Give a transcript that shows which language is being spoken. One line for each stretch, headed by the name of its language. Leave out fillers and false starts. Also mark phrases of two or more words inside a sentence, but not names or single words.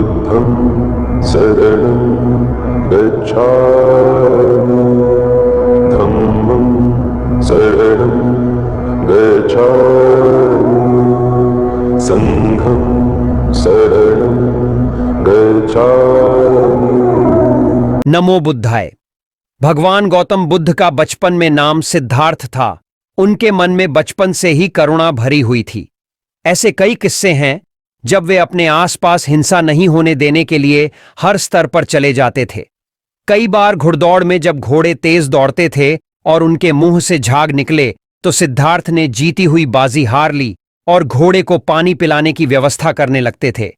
Pali: बुद्धं शरणं गच्छामि धम्मं शरणं गच्छामि संघं शरणं गच्छामि।
Sanskrit: नमो बुद्धाय।
Hindi: भगवान गौतम बुद्ध का बचपन में नाम सिद्धार्थ था। उनके मन में बचपन से ही करुणा भरी हुई थी। ऐसे कई किस्से हैं जब वे अपने आसपास हिंसा नहीं होने देने के लिए हर स्तर पर चले जाते थे। कई बार घुड़दौड़ में जब घोड़े तेज दौड़ते थे और उनके मुंह से झाग निकले तो सिद्धार्थ ने जीती हुई बाजी हार ली और घोड़े को पानी पिलाने की व्यवस्था करने लगते थे।